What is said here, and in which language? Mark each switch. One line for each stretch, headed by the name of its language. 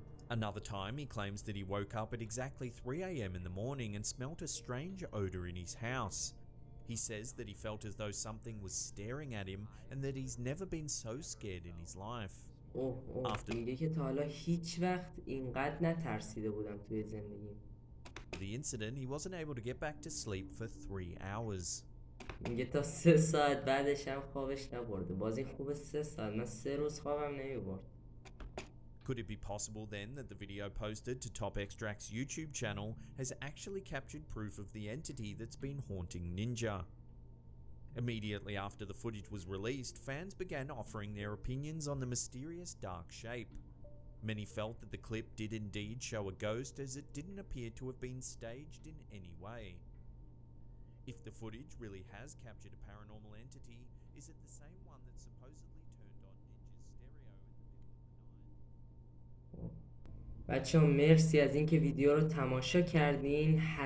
English: Another time, he claims that he woke up at exactly 3 a.m. in the morning and smelt a strange odor in his house. He says that he felt as though something was staring at him and that he's never been so scared in his life.
Persian: میگه که تا حالا هیچ وقت اینقدر نترسیده بودم توی زندگیم.
English: The incident, he wasn't able to get back to sleep for 3 hours.
Persian: میگه تا 3 ساعت بعدش هم خوابش نبرده. بازی خوبه 3 ساعت، من 3 روز خوابم نمیبرد.
English: Could it be possible then that the video posted to Top Extract's YouTube channel has actually captured proof of the entity that's been haunting Ninja? Immediately after the footage was released, fans began offering their opinions on the mysterious dark shape. Many felt that the clip did indeed show a ghost, as it didn't appear to have been staged in any way. If the footage really has captured a paranormal entity, is it the same one that supposedly turned on Ninja's stereo in the middle of the night?
Persian: بچه ها مرسی از اینکه ویدیو رو تماشا کردین.